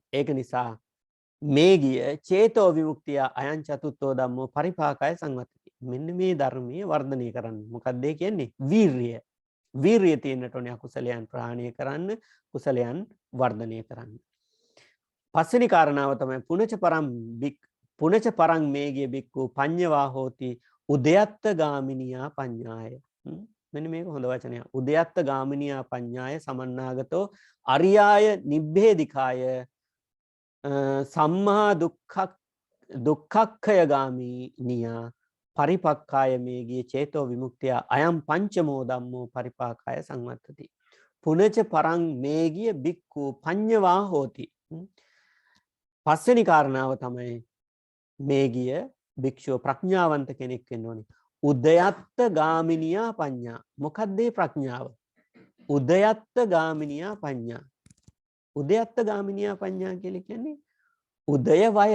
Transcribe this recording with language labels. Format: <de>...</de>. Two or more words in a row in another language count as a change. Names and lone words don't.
<si>ඒක නිසා</si> <pi>මේ ගිය චේතෝ විමුක්තිය අයං චතුත්ථෝ ධම්මෝ පරිපාකාය සංවත්තති.</pi> <si>මෙන්න මේ ධර්මයේ වර්ධනය කරන්න. මොකක්ද ඒ කියන්නේ? වීර්යය. වීර්යය තියෙන්නට ඕනේ අකුසලයන් ප්‍රහාණය කරන්න, කුසලයන් වර්ධනය කරන්න. පස්වෙනි කාරණාව තමයි</si> <pi>පුනච පරං මේ ගිය බික්ඛු පඤ්ඤවා හෝති උදයත්ත ගාමිනියා පඤ්ඤාය.</pi> <si>මෙන්න මේක හොඳ වචනයක්.</si> <pi>උදයත්ත ගාමිනියා පඤ්ඤාය සමන්නාගතෝ අරියාය නිබ්බේධිකාය සම්මා දුක්ඛක්ඛය ගාමිනියා පරිපක්ඛාය මේ ගිය චේතෝ විමුක්තිය අයම් පංචමෝ ධම්මෝ පරිපාකාය සංවත්තති. පුනච පරං මේ ගිය බික්ඛු පඤ්ඤවා හෝති.</pi> <si>පස්වෙනි කාරණාව තමයි මේ ගිය භික්ෂුව ප්‍රඥාවන්ත කෙනෙක් වෙන්න ඕනේ.</si> <pi>උදයත්ත ගාමිනියා පඤ්ඤා.</pi> <si>මොකක්ද මේ ප්‍රඥාව?</si> <pi>උදයත්ත ගාමිනියා පඤ්ඤා. උදයත්ත ගාමිනියා පඤ්ඤා</pi> <si>කියලා කියන්නේ</si> <pi>උදය වය.</pi>